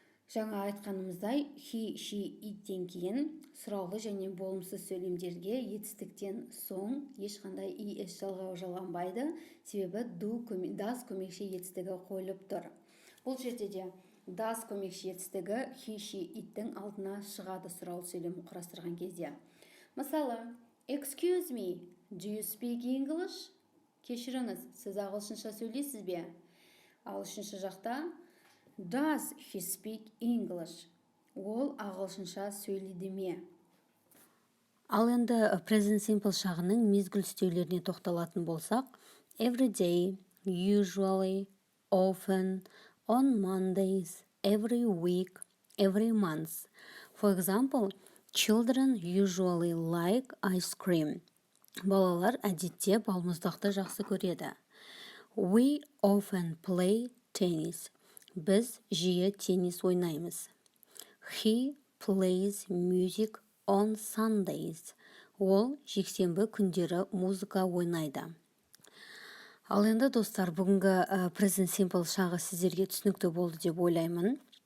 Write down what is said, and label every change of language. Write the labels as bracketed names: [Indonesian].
[Kazakh] Жаңа айтқанымыздай, he, she, иттен кейін сұраулы және болымсыз сөйлемдерге етістіктен соң ешқандай es жалғауы жалғанбайды, себебі does көмекші етістігі қойылып тұр. Бұл жерде де does көмекші етістігі he, she, иттің алдына шығады сұраулы сөйлем құрастырған кезде. Мысалы, [English] excuse me, do you speak English? [Kazakh] Кешіріңіз, сіз ағылшынша сөйлейсіз бе? Ал үшінші жақта [English] does he speak English? [Kazakh] Ол ағылшынша сөйлейді ме? Ал енді present simple шағының мезгіл үстеулеріне тоқталатын болсақ, [English] every day, usually, often, on Mondays, every week, every month. For example, children usually like ice cream. [Kazakh] Балалар әдетте балмұздақты жақсы көреді. [English] We often play tennis. [Kazakh] Біз жиі теннис ойнаймыз. [English] He plays music on Sundays. [Kazakh] Ол жексенбі күндері музыка ойнайды. Ал енді достар, бүгінгі present simple шағы сіздерге түсінікті болды деп ойлаймын.